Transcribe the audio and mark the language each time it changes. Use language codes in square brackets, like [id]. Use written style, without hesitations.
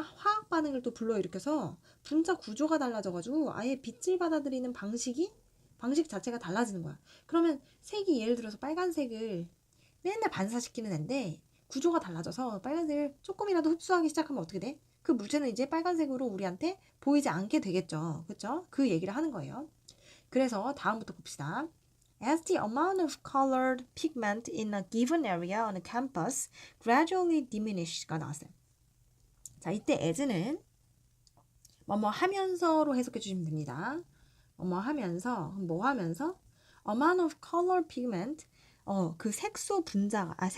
[ko] 화학 반응을 또 불러일으켜서 분자 구조가 달라져가지고 아예 빛을 받아들이는 방식 자체가 달라지는 거야. 그러면 색이 예를 들어서 빨간색을 맨날 반사시키는 앤데 구조가 달라져서 빨간색을 조금이라도 흡수하기 시작하면 어떻게 돼? 그 물체는 이제 빨간색으로 우리한테 보이지 않게 되겠죠. 그쵸? 그 얘기를 하는 거예요. 그래서 다음부터 봅시다. [en] As the amount of colored pigment in a given area on a campus gradually dimish가 [ko] 나왔어요. 자, 이때 as는 뭐뭐 하면서로 해석해 주시면 됩니다. 뭐뭐 하면서, 뭐 하면서? [en] amount of color pigment, [ko] 그 색소가요.